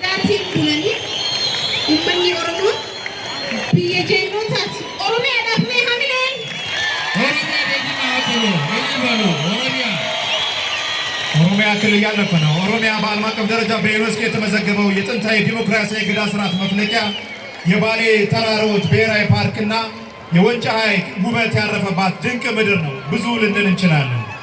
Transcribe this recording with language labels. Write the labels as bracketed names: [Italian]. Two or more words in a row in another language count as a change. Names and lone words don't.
[Oromo] Oromiyaatiin bulanii uummanni Oromoo biyya jeenootaati. Oromiyaadhaaf mee hamileen? [Amharic] ኦሮሚያ ክልል ያለፈ ነው። ኦሮሚያ በዓለም አቀፍ ደረጃ በዩኔስኮ የተመዘገበው የጥንታዊ ዲሞክራሲያዊ ግዳ ስርዓት መፍለቂያ የባሌ ተራሮች ብሔራዊ ፓርክና የወንጫ ሐይቅ ውበት ያረፈባት ድንቅ ምድር ነው። ብዙ ልንል እንችላለን።